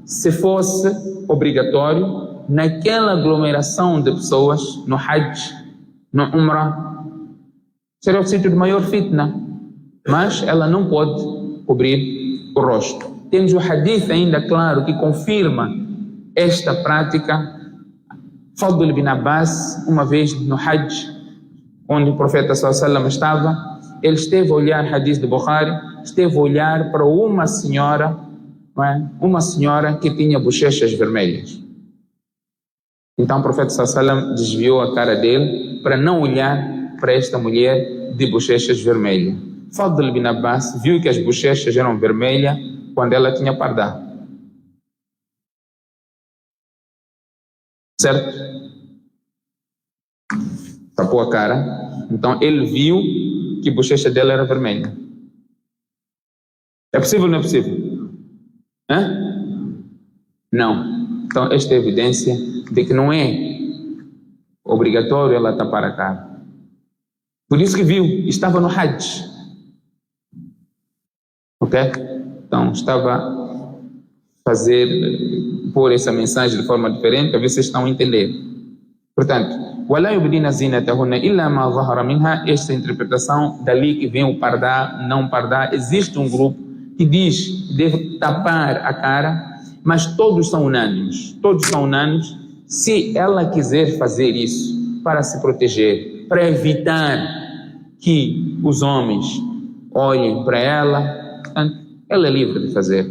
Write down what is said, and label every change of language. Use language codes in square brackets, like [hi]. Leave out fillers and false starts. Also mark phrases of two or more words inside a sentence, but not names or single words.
[pt] Se fosse obrigatório, naquela aglomeração de pessoas, no Hajj, no Umrah, seria o sítio de maior fitna. Mas ela não pode cobrir o rosto. Temos o hadith ainda claro que confirma esta prática. Fadl bin Abbas, uma vez no Hajj, onde o profeta [ar] صلى الله عليه وسلم [pt] estava, ele esteve a olhar, hadith de Bukhari, esteve a olhar para uma senhora, não é? Uma senhora que tinha bochechas vermelhas. Então o profeta [ar] صلى الله عليه وسلم [pt] desviou a cara dele para não olhar para esta mulher de bochechas vermelhas. Fadl bin Abbas viu que as bochechas eram vermelhas quando ela tinha pardá. Certo? Tapou a cara. Então ele viu que a bochecha dela era vermelha. É possível ou não é possível? Não. Então esta é evidência de que não é obrigatório ela tapar a cara. Por isso que viu, estava no Hajj. Ok? Então estava a pôr essa mensagem de forma diferente para ver se vocês estão a entender. Portanto, [ar] وَلَا يُبْدِينَ زِينَتَهُنَّ إِلَّا مَا ظَهَرَ مِنْهَا. [pt] Esta interpretação, dali que vem o pardá, não pardá. Existe um grupo que diz que deve tapar a cara, mas todos são unânimes. Todos são unânimes. Se ela quiser fazer isso para se proteger, para evitar que os homens olhem para ela, portanto, ela é livre de fazer.